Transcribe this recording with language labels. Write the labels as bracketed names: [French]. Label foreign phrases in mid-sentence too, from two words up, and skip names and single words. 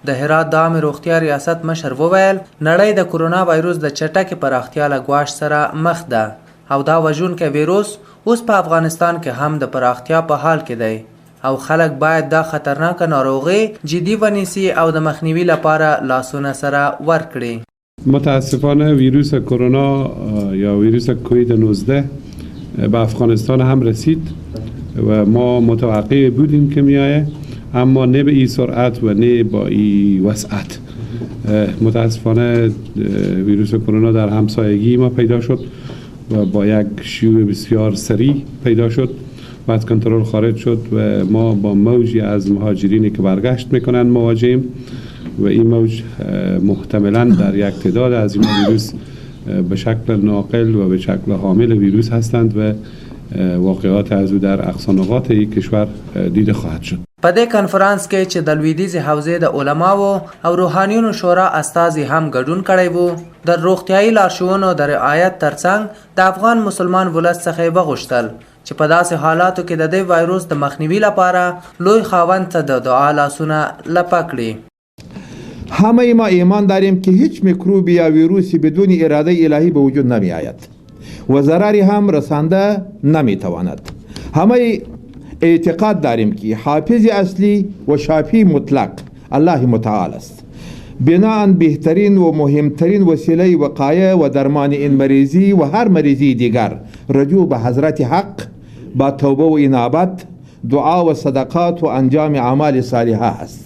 [Pashto] د هرات د عامې روغتیا ریاست مشر وویل نړۍ د کرونا وایروس د چټکې پراختیا له ګواښ سره مخ ده او دا وژونکی ویروس اوس په افغانستان کې هم د پراختیا په حال کې دی او خلک باید دا خطرناکه ناروغي جدي ونیسي او د مخنیوي لپاره لاسونه سره ورکړي. [Persian] متاسفانه ویروس کرونا یا ویروس کووید 19 به افغانستان هم رسید و ما متوقع بودیم که میآید اما نه به این سرعت و نه با این وسعت. متاسفانه ویروس کرونا در همسایگی ما پیدا شد و با یک شیوع بسیار سریع پیدا شد و از کنترل خارج شد و ما با موجی از مهاجرینی که برگشت میکنن مواجهیم و این موج محتملا در یک تعداد از این ویروس به شکل ناقل و به شکل حامل ویروس هستند و واقعات از او در اقصا نقاط کشور دیده خواهد شد. [Pashto] په دې کنفرانس کې چې د لویدیځې حوزې د علماو او روحانیونو شورا استازي هم ګډون کړی وو د روغتیایي لارښوونو د رعایت ترڅنګ د افغان مسلمان ولس څخه وغوښتل چې په داسې حالاتو کې د دې وایروس د مخنیوي لپاره لوی خاوند ته د دعا لاسونه لپه کړي. [Persian] همه ما ایمان داریم که هیچ میکروبی یا ویروسی بدون اراده الهی به وجود نمی آید و ضرری هم رسانده نمی تواند. همه اعتقاد داریم که حافظ اصلی و شافی مطلق الله متعال است. بناهن بهترین و مهمترین وسیله وقایه و درمان این مریضی و هر مریضی دیگر رجوع به حضرت حق با توبه و انابت، دعا و صدقات و انجام اعمال صالحه است.